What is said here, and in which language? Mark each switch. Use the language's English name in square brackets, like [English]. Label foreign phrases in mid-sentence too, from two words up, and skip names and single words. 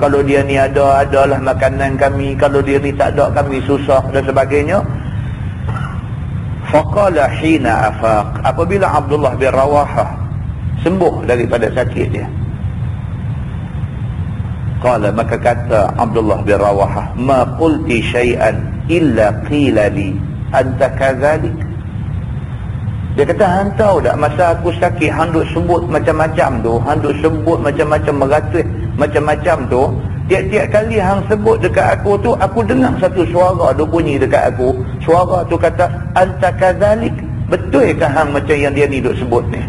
[Malay] Kalau dia ni ada, adalah makanan kami. Kalau dia ni tak ada, kami susah dan sebagainya. [Arabic] فقال حين أفاق, [Malay] apabila Abdullah bin Rawahah sembuh daripada sakit dia, qala, maka kata Abdullah bin Rawahah, [Arabic] ما قلت شيئا إلا قيل لي أنت كذلك. [Malay] Dia kata, hang tahu tak masa aku sakit hang duk sebut macam-macam tu, hang duk sebut macam-macam, meratus macam-macam tu, tiap-tiap kali hang sebut dekat aku tu, aku dengar satu suara duk bunyi dekat aku. Suara tu kata [Arabic] أنت كذلك, [Malay] betul ke hang macam yang dia ni duk sebut ni?